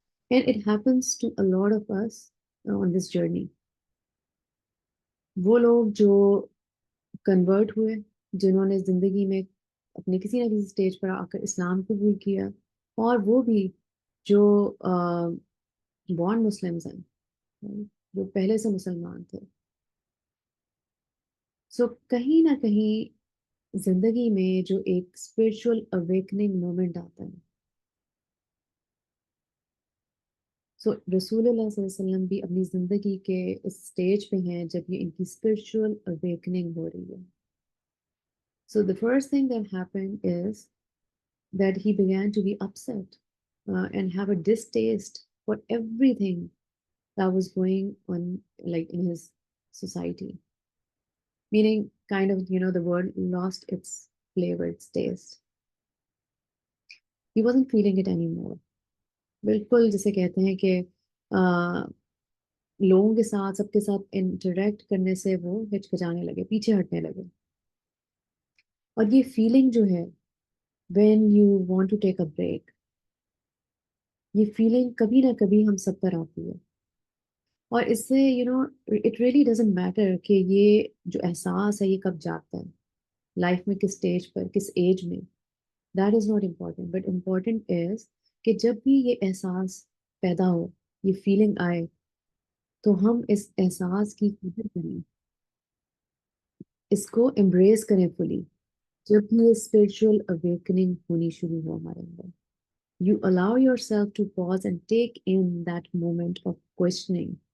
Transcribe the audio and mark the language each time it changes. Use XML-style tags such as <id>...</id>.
<en>And it happens to a lot of us on this journey.</en> <ur>وہ لوگ جو convert ہوئے, جنہوں نے زندگی میں اپنے کسی نہ کسی اسٹیج پر آ کر اسلام قبول کیا, اور وہ بھی جو بورن مسلمز ہیں, جو پہلے سے مسلمان تھے. سو کہیں نہ کہیں زندگی میں جو ایک اسپرچل اویکننگ مومنٹ آتا ہے, سو رسول اللہ صلی اللہ علیہ وسلم بھی اپنی زندگی کے اس سٹیج پہ ہیں جب یہ ان کی اسپرچل اویکننگ ہو رہی ہے.</ur> <en>So the first thing that happened is that he began to be upset and have a distaste for everything that was going on, like in his society. Meaning, kind of, the word lost its flavor, its taste. He wasn't feeling it anymore.</en> <ur>بالکل جسے کہتے ہیں کہ لوگوں کے ساتھ سب کے ساتھ انٹریکٹ کرنے سے وہ ہچکچانے لگے، پیچھے ہٹنے لگے. اور یہ فیلنگ جو ہے</ur> <en>when you want to take a break,</en> <ur>یہ فیلنگ کبھی نہ کبھی ہم سب پر آتی ہے. اور اس سے</ur> <en>it really doesn't matter</en> <ur>کہ یہ جو احساس ہے یہ کب جاتا ہے، لائف میں کس اسٹیج پر، کس ایج میں.</ur> <en>That is not important, but important is</en> <ur>کہ جب بھی یہ احساس پیدا ہو، یہ فیلنگ آئے، تو ہم اس احساس کی قدر کریں، اس کو امبریس کریں فلی. جب بھی یہ اسپرچل اویکننگ ہونی شروع ہو ہمارے اندر،</ur> <en>you allow yourself to pause and take in that moment of questioning.</en>